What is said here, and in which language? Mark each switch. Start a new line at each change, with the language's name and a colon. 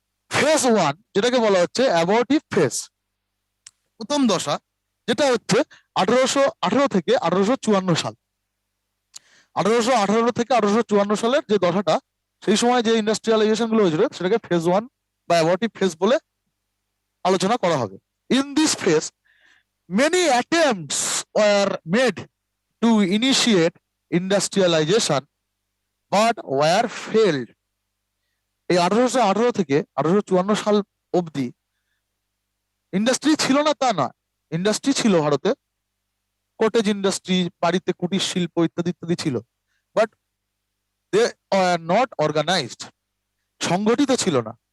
Bangla: Phase 1, যেটাকে বলা হচ্ছে অ্যাবর্টিভ ফেজ, প্রথম দশা, যেটা হচ্ছে 1818 থেকে 1854 সাল। 1818 থেকে 1854 সালের যে দশাটা, সেই সময় যে ইন্ডাস্ট্রিয়ালাইজেশন গুলো হয়েছিল সেটাকে ফেজ 1 বা অ্যাবর্টিভ ফেজ বলে আলোচনা করা হবে।
English: In this phase many attempts were made to initiate industrialization but were failed.
Bangla: এই 1818 থেকে 1854 সাল অবধি ইন্ডাস্ট্রি ছিল না তা না, ইন্ডাস্ট্রি ছিল ভারতে, কটেজ ইন্ডাস্ট্রি, বাড়িতে কুটির শিল্প ইত্যাদি ইত্যাদি ছিল, but they are not organised, সংগঠিত ছিল না।